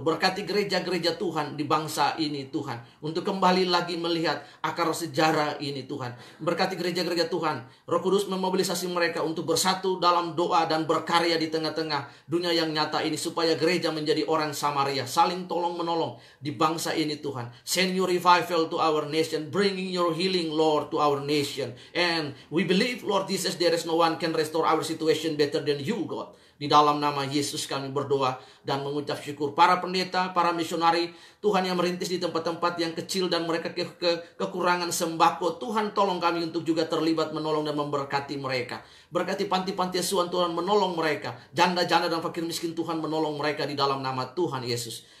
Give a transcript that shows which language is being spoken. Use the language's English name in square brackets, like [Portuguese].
[Indonesian] Berkati gereja-gereja Tuhan di bangsa ini Tuhan. Untuk kembali lagi melihat akar sejarah ini Tuhan. Berkati gereja-gereja Tuhan. Roh Kudus memobilisasi mereka untuk bersatu dalam doa dan berkarya di tengah-tengah dunia yang nyata ini. Supaya gereja menjadi orang Samaria. Saling tolong-menolong di bangsa ini Tuhan. [English] Send your revival to our nation. Bringing your healing Lord to our nation. And we believe Lord Jesus, there is no one can restore our situation better than you God. [Indonesian] Di dalam nama Yesus kami berdoa dan mengucap syukur. Para pendeta, para misionari, Tuhan yang merintis di tempat-tempat yang kecil dan mereka kekurangan sembako. Tuhan tolong kami untuk juga terlibat menolong dan memberkati mereka. Berkati panti-panti asuhan Tuhan menolong mereka. Janda-janda dan fakir miskin Tuhan menolong mereka di dalam nama Tuhan Yesus.